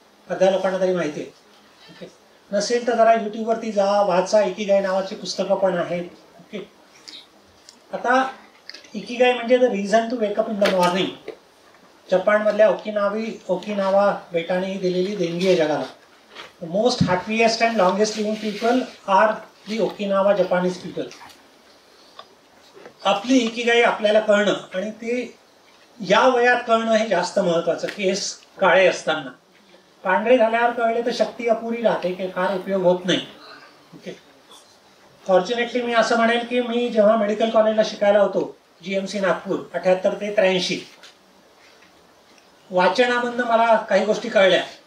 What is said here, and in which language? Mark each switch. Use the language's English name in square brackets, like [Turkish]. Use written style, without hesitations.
[Marathi] अर्ध्या लोकांना तरी माहिती आहे. ओके, नसेल तर जरा युट्यूबवरती जा, वाचा. इकिगाई नावाची पुस्तकं पण आहेत. ओके, आता इकिगाई म्हणजे [English] The reason to wake up in the morning. [Marathi] जपानमधल्या ओकिनावा बेटाने दिलेली देणगी आहे जगाला. [English] The most happiest and longest living people are the Okinawa Japanese people. [Marathi] आपली इकिगाई आपल्याला कळणं, आणि ते या वयात कळणं हे जास्त महत्वाचं. केस काळे असताना, पांढरे झाल्यावर कळले तर शक्ती अपुरी राहते, की फार उपयोग होत नाही. ओके, फॉर्च्युनेटली मी असं म्हणेल की मी जेव्हा मेडिकल कॉलेजला शिकायला होतो GMC नागपूर 78 ते 83, वाचनामधनं मला काही गोष्टी कळल्या.